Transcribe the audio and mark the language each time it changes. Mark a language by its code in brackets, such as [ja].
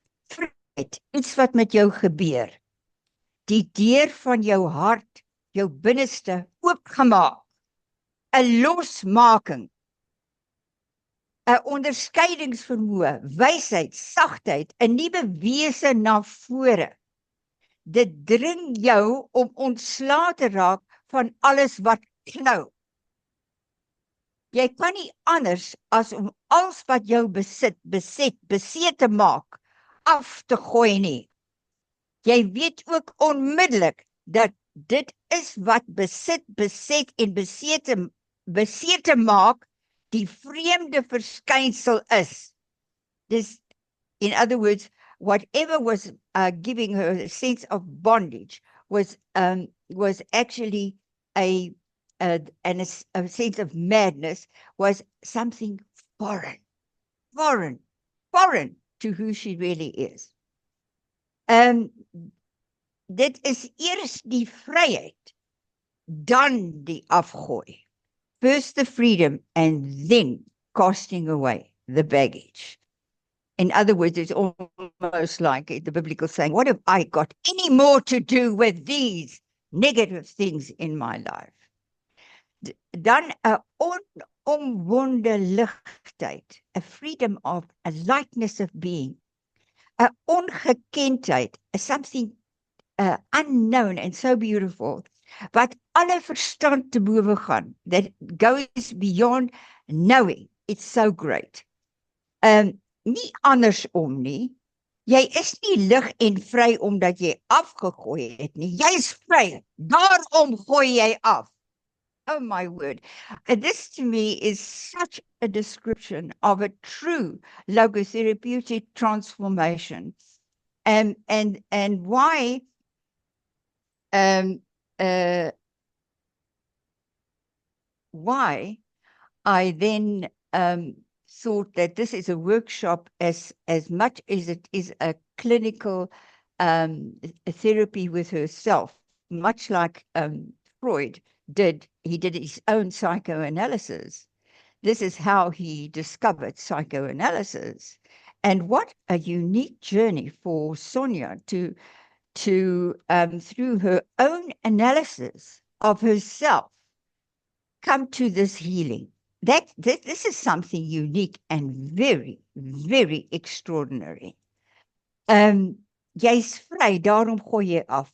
[af] Vryheid, iets wat met jou gebeur. Die deur van jou hart, jou binneste oopgemaak. 'n losmaking. 'n onderskeidingsvermoë, wysheid, sagtheid, 'n nuwe wese na vore. Dit dring jou om ontslae te raak van alles wat knou. Jy kan nie anders as om alles wat jou beset te maak, af te gooi nie. Jy weet ook onmiddellik dat dit is wat beset en besete maak, die vreemde verskynsel is. [en] This, in other words, whatever was giving her a sense of bondage was actually a sense of madness, was something foreign to who she really is. [af] Dit is eers die vryheid, dan die afgooi. [en] First the freedom, and then casting away the baggage. In other words, it's almost like the biblical saying, what have I got any more to do with these negative things in my life? [af] Dan 'n onomwonde ligtheid, [en] a freedom of a lightness of being, [af] 'n ongekendheid, [en] something unknown and so beautiful, [af] wat alle verstand te bowe gaan, [en] that goes beyond knowing. It's so great. [af] Nie andersom nie. Jy is nie lig en vry omdat jy afgegooi het nie. Jy is vry. Daarom gooi jy af. Oh my word. [en] And this to me is such a description of a true logotherapeutic transformation. And why I then thought that this is a workshop as much as it is a clinical therapy with herself, much like Freud did. He did his own psychoanalysis. This is how he discovered psychoanalysis. And what a unique journey for Sonja to through her own analysis of herself, come to this healing. This is something unique and very, very extraordinary. [af] Jy's vry, daarom gooi jy af.